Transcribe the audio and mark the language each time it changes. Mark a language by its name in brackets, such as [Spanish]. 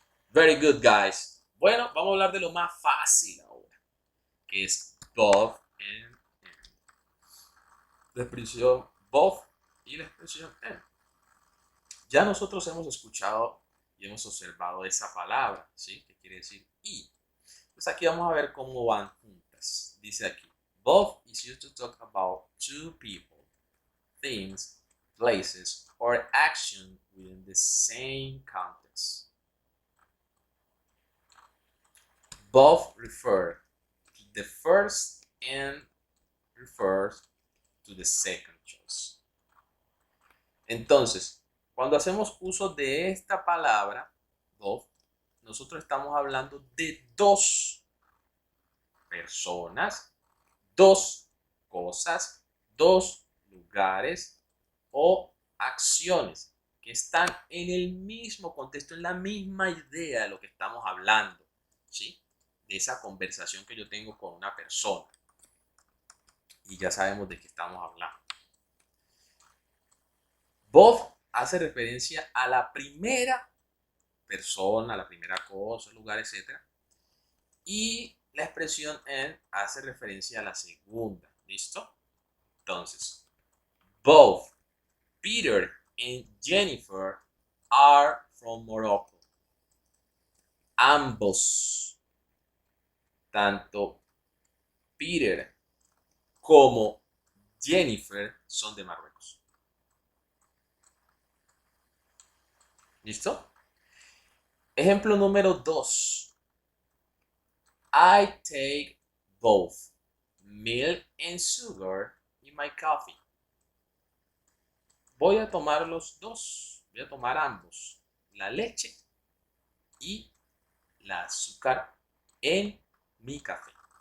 [English] Very good, guys. [Spanish] Bueno, vamos a hablar de lo más fácil ahora, que es [English] both and. [Spanish] La expresión both y la expresión and. Ya nosotros hemos escuchado y hemos observado esa palabra, ¿sí? Que quiere decir y. Pues aquí vamos a ver cómo van juntas. Dice aquí, [English] both is used to talk about two people, things, places, or action within the same context. Both refer to the first and refers to the second choice. [Spanish] Entonces, cuando hacemos uso de esta palabra, both, nosotros estamos hablando de dos personas, dos cosas, dos lugares o acciones que están en el mismo contexto, en la misma idea de lo que estamos hablando, ¿sí? De esa conversación que yo tengo con una persona. Y ya sabemos de qué estamos hablando. Both hace referencia a la primera persona, la primera cosa, lugar, etc. Y la expresión and hace referencia a la segunda. ¿Listo? Entonces, [English] both Peter and Jennifer are from Morocco. [Spanish] Ambos, tanto Peter como Jennifer, son de Marruecos. ¿Listo? Ejemplo número 2. [English] I take both milk and sugar in my coffee. [Spanish] Voy a tomar los dos, voy a tomar ambos, la leche y la azúcar en mi café.